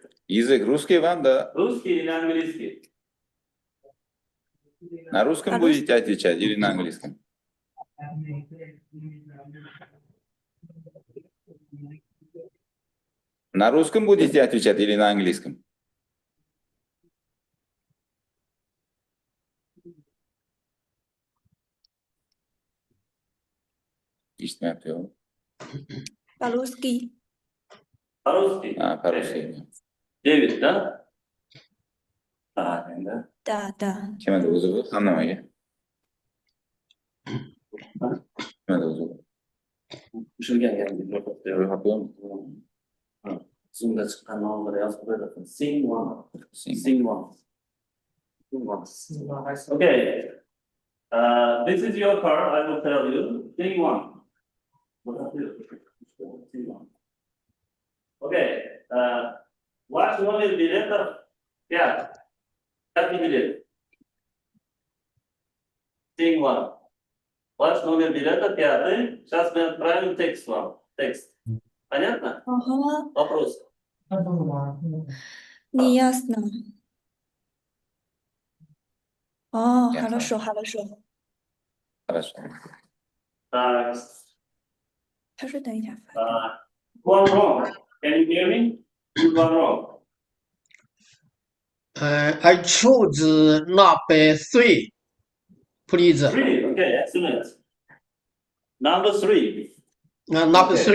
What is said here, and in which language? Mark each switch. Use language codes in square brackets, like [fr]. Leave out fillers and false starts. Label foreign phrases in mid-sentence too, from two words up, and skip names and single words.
[ru] Язык русский вам, да? Русский или английский? На русском А будете отвечать или на английском? На русском будете отвечать или на английском? [tr] İşte yapıyor. [ru] По-русски. По-русски? По-русски. 9, да? Да. Да. [tr] Kime de uzun anlamayı. Kime de uzun. Gel. Yapıyor mu? Zoom'da çıkan numaraları yazıp böyle bakın. [en] C1. Okay. This is your card, I will tell you. C1. Okay. [ru] Ваш номер билета 5. 5 билет. C1. Ваш номер билета 5. Сейчас мы отправим текст вам. Текст. Понятно? Ага. Вопрос. Не ясно. Ясно. Хорошо. Хорошо. Так. [zh] 他说等一下。 [en] One wrong. Can you hear me? You one wrong. I choose number 3, please. 3. Okay, excellent. Number 3. Number Okay.